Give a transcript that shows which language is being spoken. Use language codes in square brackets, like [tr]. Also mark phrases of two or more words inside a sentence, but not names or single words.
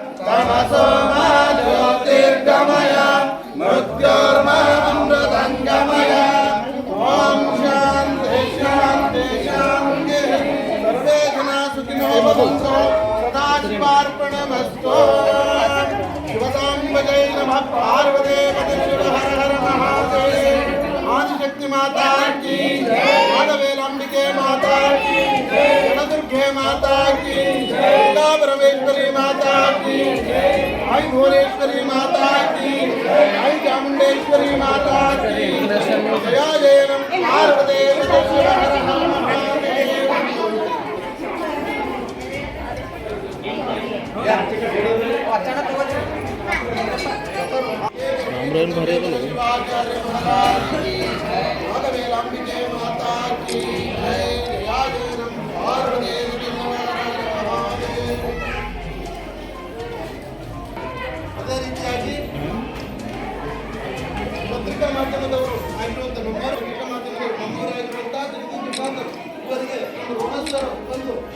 [sa] तमसो मा ज्योतिर्गमय मृत्योर्मा अमृतङ्गमय ॐ शान्ति शान्ति शान्तिः सर्वे जनाः सुखिनो भवन्तु सदा शिवार्पणमस्तु शिवसाम्बजै नमः पार्वती पते शिव हर हर महादेव [hi] आदिशक्ति माता की माधवेलांबिके माता की जनदुर्गे माता की परमेश्वरी माता की आई भुवनेश्वरी माता की आई चामुंडेश्वरी माता की [sa] जया जयनम पार्वती पते शिव हर हर महादेव। [hi] माधवेलांबिके माता की जया जयनम पार्वती [kn] ಅದೇ ರೀತಿಯಾಗಿ ಪತ್ರಿಕಾ ಮಾಧ್ಯಮದವರು ಆಗಿರುವಂಥ ನಮ್ಮೂರು ಪತ್ರಿಕಾ ಮಾಧ್ಯಮದವರು ನಮ್ಮೂರಾಗಿರುವಂಥ ಇವರಿಗೆ ಒಂದು ಋಣಸ್ಥರು ಬಂದು